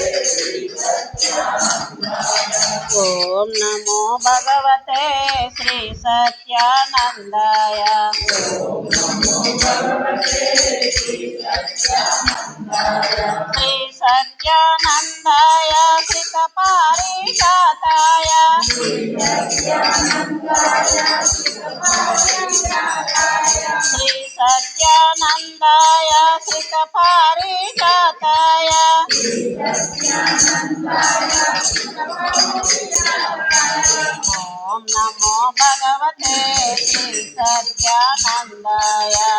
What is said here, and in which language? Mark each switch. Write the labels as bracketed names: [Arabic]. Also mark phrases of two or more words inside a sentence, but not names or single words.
[Sanskrit] ఓం నమో భగవతే శ్రీ సత్యానందాయ. శ్రీ సత్యానందాయ శ్రీత పారిజాతాయ. श्री सत्यानंदाय श्रित पारिजाताय ओम नमो भगवते श्री सत्यानंदाय